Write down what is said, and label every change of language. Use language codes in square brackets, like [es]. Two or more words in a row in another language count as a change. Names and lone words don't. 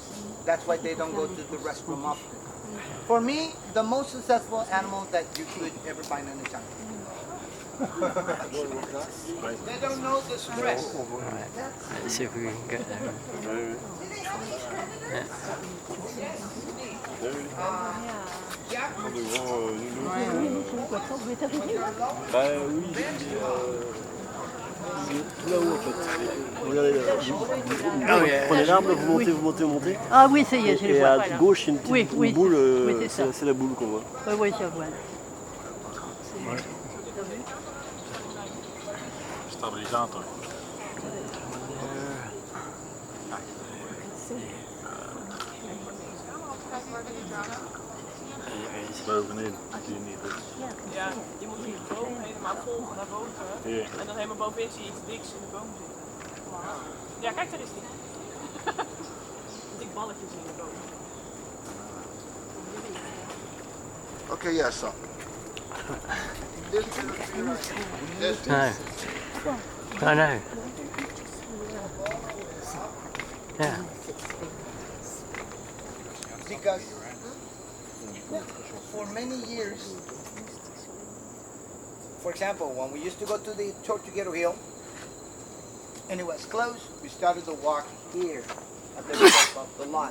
[en] That's why they don't go to the restroom often. For me, the most successful animal that you could ever find in the jungle. They don't know the stress. Let's see if we can get there. Yeah. [fr] Tout là-haut en fait. Regardez là. Vous prenez l'arbre, vous montez, vous montez, vous montez. Ah oui, ça y est, je le Et vois. à gauche, il y a une petite Oui, boule, oui, c'est ça. c'est la boule qu'on voit. Oui, oui, je vois. [nl] Stabilisator. Bovenin, zie je niet. Ja, je moet die boom helemaal volgen naar boven. Hier. En dan helemaal bovenin zie je iets diks in de boom zitten. Ja, kijk, daar is die. Een dik balletje zie je boven. [en] Okay, yes, so. No. I know. Yeah. Because for many years, for example, when we used to go to the Tortuguero hill and it was closed, we started to walk here at the top of the lot.